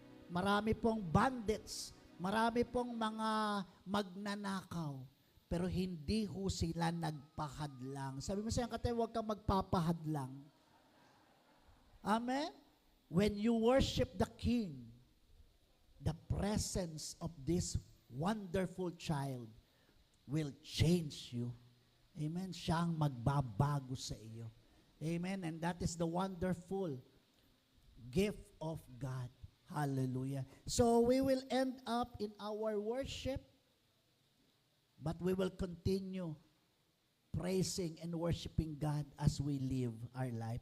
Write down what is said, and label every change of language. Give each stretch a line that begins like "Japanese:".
Filipino: Marami pong bandits, marami pong mga magnanakaw, pero hindi ho sila nagpahadlang. Sabi mo sa'yo, kate, huwag kang magpapahadlang. Amen?
English: When you worship the King, the presence of this wonderful child will change you. Amen?
Filipino: Siya ang magbabago sa iyo.
English: Amen? And that is the wonderful gift of God. Hallelujah. So we will end up in our worship, but we will continue praising and worshiping God as we live our life.